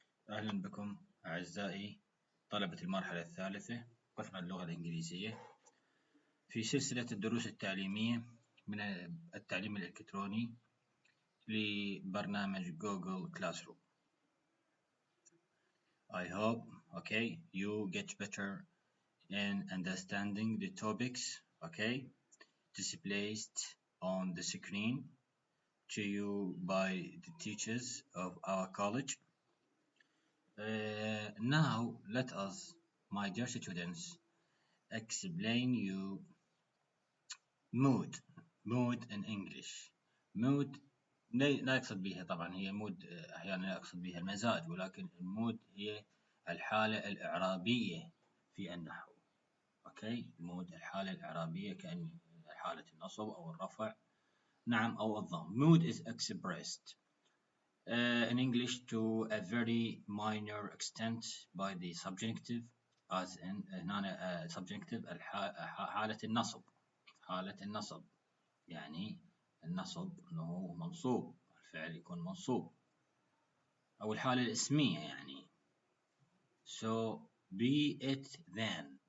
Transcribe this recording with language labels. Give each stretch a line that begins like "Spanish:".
Arabic: أهلا بكم أعزائي طلبة المرحلة الثالثة قسم اللغة الإنجليزية في سلسلة الدروس التعليمية من التعليم الإلكتروني لبرنامج جوجل كلاسروم.
English: I hope you get better in understanding the topics displayed on the screen to you by the teachers of our college. Now let us, my dear students, explain you mood. mood in English.
Arabic: mood لا يقصد بها طبعا هي مود أحيانا لا يقصد بها المزاج، ولكن المود هي الحالة الإعرابية في النحو. مود الحالة الإعرابية كأن حالة النصب أو الرفع نعم أو الضم.
English: mood is expressed in English to a very minor extent by the subjunctive as in هنا subjunctive
Arabic: حالة النصب. حالة النصب يعني النصب أنه منصوب، الفعل يكون منصوب، أو الحالة الاسمية يعني
English: so be it then.